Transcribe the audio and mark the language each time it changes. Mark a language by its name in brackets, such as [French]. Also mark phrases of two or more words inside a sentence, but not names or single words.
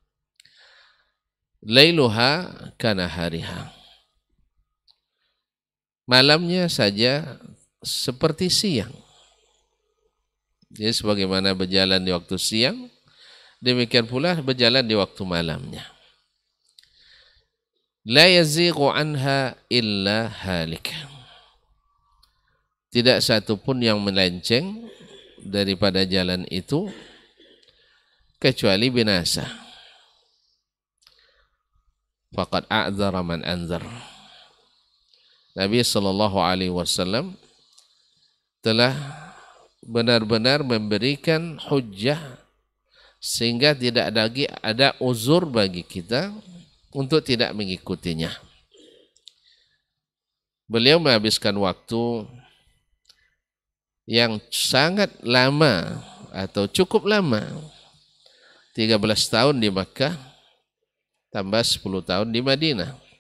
[Arabic] ليلها كنهارها. [Indonesian] Malamnya saja seperti siang. Jadi sebagaimana berjalan di waktu siang, demikian pula berjalan di waktu malamnya. [Arabic] لا يزيغ عنها إلا هالك. [Indonesian] Tidak satu pun yang melenceng daripada jalan itu kecuali binasa. [Arabic] فقد أعذر من أنذر. [Indonesian] Nabi [Arabic] صلى الله عليه وسلم [Indonesian] telah benar-benar memberikan hujjah sehingga tidak lagi ada uzur bagi kita untuk tidak mengikutinya. Beliau menghabiskan waktu yang sangat lama atau cukup lama, 13 tahun di Makkah, tambah 10 tahun di Madinah.